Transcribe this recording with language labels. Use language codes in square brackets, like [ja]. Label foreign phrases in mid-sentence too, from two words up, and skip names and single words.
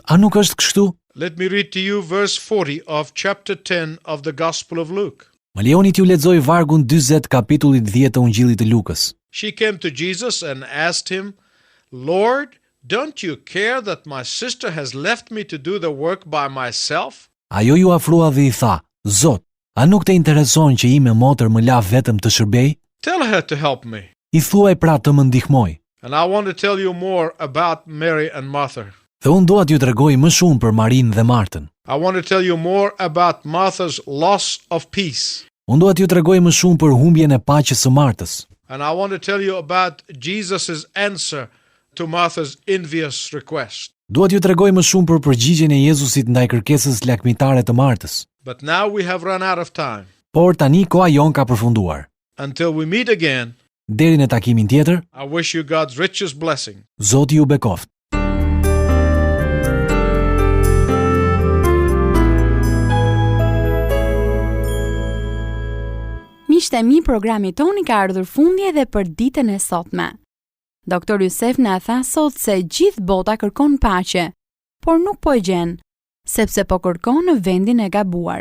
[sq] A nuk është kështu? [en] Let me read to you verse 40 of chapter 10 of the Gospel of Luke. [sq] Më lejoni t'ju lexoj vargun 40 kapitullit 10 të Ungjillit të Lukës. [en] She came to Jesus and asked him, Lord, don't you care that my sister has left me to do the work by myself? [sq] Ajo ju afrua dhe i tha, Zot, a nuk të intereson që ime motër më la vetëm të shërbej? [en] Tell her to help me. [sq] I thuaj pra të më ndihmoj. [en] And I want to tell you more about Mary and Martha. [sq] Dhe unë dua t'ju tregoj më shumë për Marinë dhe Martën. [en] I want to tell you more about Martha's loss of peace. [sq] Unë dua t'ju tregoj më shumë për humbjen e paqes së Martës. [en] And I want to tell you about Jesus' answer to Martha's envious request. [sq] Dua t'ju tregoj më shumë për përgjigjen e Jezusit ndaj kërkesës lakmitare të Martës. [en] But now we have run out of time. [sq] Por tani koha jon ka përfunduar. [en] Until we meet again, [sq] Deri në takimin tjetër, [en] I wish you God's richest blessing. [sq] Zoti ju bekoft. Miqtë e mi, programi toni ka ardhur fundi edhe për ditën e sotme. Doktor Jusef na tha sot se gjithë bota kërkon paqe, por nuk po e gjen, sepse po kërkon në vendin e gabuar.